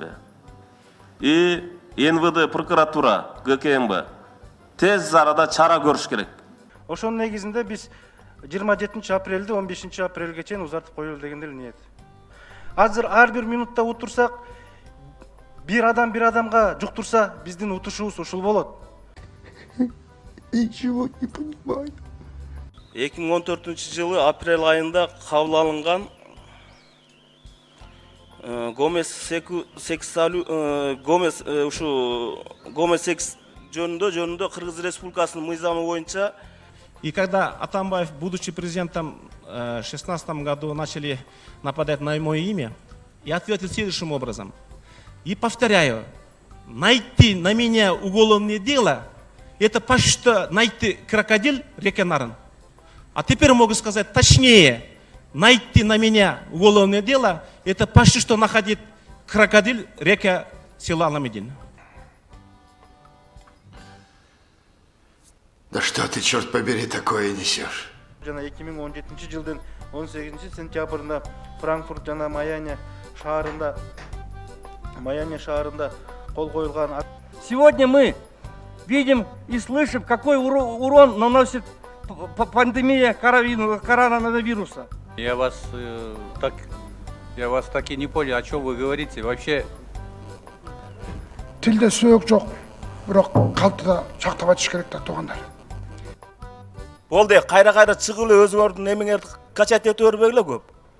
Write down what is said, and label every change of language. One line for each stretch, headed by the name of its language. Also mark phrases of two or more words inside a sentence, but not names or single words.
Kyrgyz: И НВД, прокуратура, ГКМБ тез арада чара көрүш керек. Ошонун негизинде биз 27 апрелди 15 апрелге чейин узартып коелу деген эле ниет. Азыр ар бир минутта утурсак, бир адамга жуктурса, биздин утушубуз ушул болот.
Russian: Ничего не понимаю.
Kyrgyz: 2014 апрель айында кабыл алынган гомосекс жөнүндө Кыргыз Республикасынын мыйзамы боюнча.
Russian: И когда Атамбаев, будучи президентом, в 2016 году начали нападать на мое имя, я ответил следующим образом. И повторяю, найти на меня уголовное дело, это почти что найти крокодил реке Нарын. А теперь могу сказать точнее, найти на меня уголовное дело, это почти что находить крокодил река села Аламедин. Да что ты, черт побери, такое несешь?
Kyrgyz: Жана 2017 жылдын 18 сентябрында Франкфурт жана Майами шаарында кол коюлган.
Russian: Сегодня мы видим и слышим, какой урон наносит пандемия коронавируса. Я вас так и не понял, о чем вы говорите. Вообще
Kyrgyz: Тилде сөөк жок, бирок калтыда сактап айтыш керек да туугандар. Болду, кайра чыгып эле өзүңөрдүн эмеңерди качать этип бербегиле көп.